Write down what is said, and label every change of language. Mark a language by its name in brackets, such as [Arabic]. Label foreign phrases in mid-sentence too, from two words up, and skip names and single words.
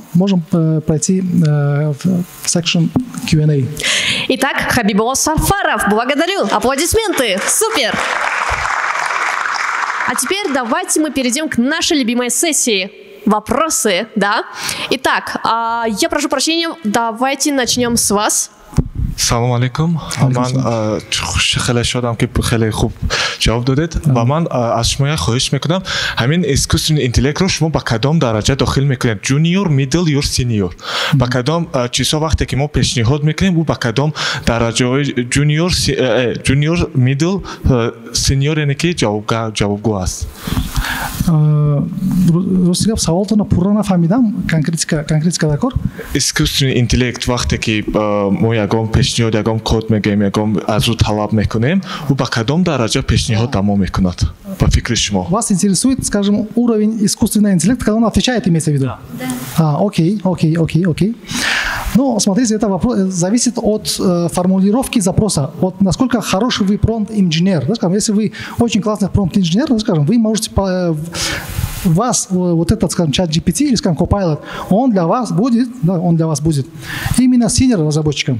[Russian] Можем пройти в section Q&A. Итак, Хабибулла Сафаров, благодарю. Аплодисменты. Супер. А теперь давайте мы перейдем к нашей любимой сессии. Вопросы, да? Итак, я прошу прощения, давайте начнем с вас. [Tajik] салом алейкум. Ман хеле шодам ки хеле хуб ҷавоб додед ва ман аз шумо як хоҳиш мекунам ҳамин [Russian] искусственный интеллектро [Tajik] шумо ба кадом дараҷа дохил мекунед [English] junior middle [Tajik] ё senior ба кадом чизҳо вақте ки мо пешниҳод мекунем ӯ ба кадом дараҷаҳои [English] junior middle senior [Tajik] яне ки ҷавобгӯ аст. Рустигап саволтона пурра нафаҳмидам, конкретика дакор. [Russian] Искусственный интеллект [Tajik] вақте ки мо ягон пешниҳод ягон код мегӯем ягон аз ӯ талаб мекунем ӯ ба кадом дараҷа пешниҳод дамо мекунад по фикри шумо? [Russian] Вас интересует, скажем, уровень искусственного интеллекта, когда он отвечает, имеется в виду? Да. Окей. Ну, смотрите, это вопрос зависит от формулировки запроса, от насколько хороший вы промпт-инженер. Да, скажем, если вы очень классный промпт-инженер, да, скажем, вы можете вас вот этот, скажем, чат GPT или, скажем, Copilot, он для вас будет именно senior разработчиком.